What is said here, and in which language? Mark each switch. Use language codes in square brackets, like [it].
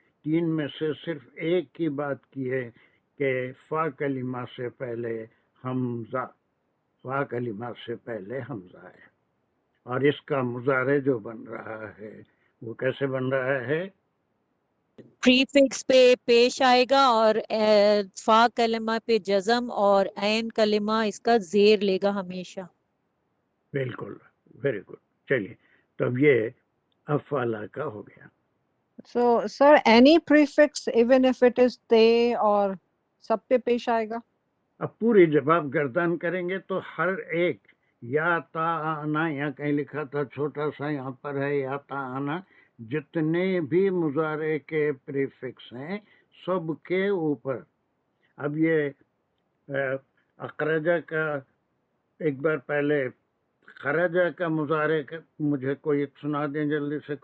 [ur] 3 میں سے صرف ایک کی بات کی ہے کہ فا کلمہ سے پہلے حمزہ، فا کلمہ سے پہلے حمزہ ہے، اور اس کا مضارع جو بن رہا ہے وہ کیسے بن رہا ہے؟ پری فکس پہ پیش آئے گا، اور فا کلمہ پہ جزم، اور عین کلمہ اس کا زیر لے گا ہمیشہ. بالکل، [en] Very good. [ur] چلیے، تو اب یہ افعلا کا ہو گیا. [en] So, sir, any prefix, even if it is they [ur] اور سب پہ پیش آئے گا؟ اب پوری جب آپ گردان کریں گے تو ہر ایک، یا تا آنا، یہاں کہیں لکھا تھا چھوٹا سا، یہاں پر ہے یا تا آنا، جتنے بھی مضارع کے پریفکس ہیں سب کے اوپر. اب یہ اخرجہ کا، ایک بار پہلے خرجہ کا مضارع مجھے کوئی سنا دیں جلدی سے.